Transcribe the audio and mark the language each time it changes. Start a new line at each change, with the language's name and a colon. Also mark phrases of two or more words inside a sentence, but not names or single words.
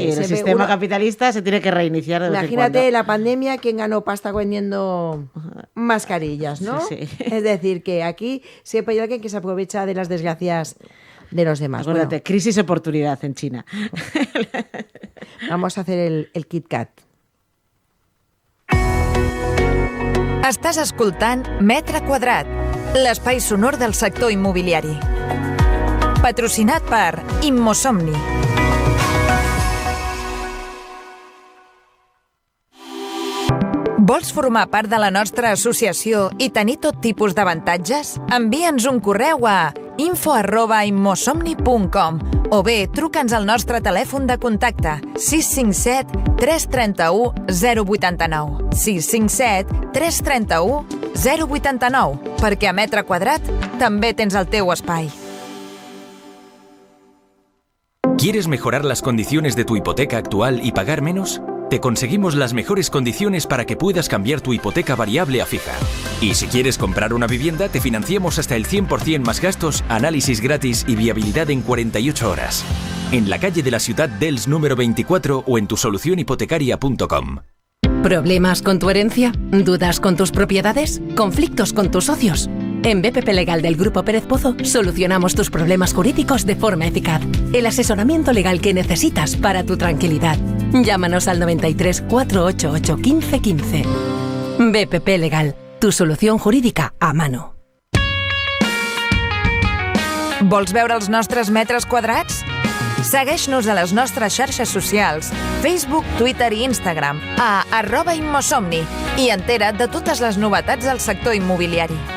Spanish: y el sistema capitalista se tiene que reiniciar de vez en Imagínate cuando. la pandemia, ¿quién ganó pasta vendiendo mascarillas, no? Sí. Es decir, que aquí siempre hay alguien que se aprovecha de las desgracias de los demás. Acuérdate, crisis oportunidad en China. Vamos a hacer el Kit Kat.
Catalan: Estàs escoltant Metre Quadrat, l'espai sonor del sector immobiliari. Patrocinat per Immosomni. Vols formar part de la nostra associació i tenir tot tipus d'avantatges? Envia'ns un correu a info@immosomni.com o bé truca'ns al nostre telèfon de contacte 657 331 089 657 331 089 perquè a Metre Quadrat també tens el teu espai.
Spanish: ¿Quieres mejorar las condiciones de tu hipoteca actual y pagar menos? Te conseguimos las mejores condiciones para que puedas cambiar tu hipoteca variable a fija. Y si quieres comprar una vivienda, te financiamos hasta el 100% más gastos, análisis gratis y viabilidad en 48 horas. En la calle de la Ciudad d'Elx número 24 o en tusolucionhipotecaria.com. ¿Problemas con tu herencia? ¿Dudas con tus propiedades? ¿Conflictos con tus socios? En BPP Legal del Grupo Pérez Pozo solucionamos tus problemas jurídicos de forma eficaz. El asesoramiento legal que necesitas para tu tranquilidad. Llámanos al 93 488 1515. BPP Legal, tu solució jurídica a mano.
Catalan: Vols veure els nostres metres quadrats? Segueix-nos a les nostres xarxes socials, Facebook, Twitter i Instagram, a @immosomni i entera't de totes les novetats del sector immobiliari.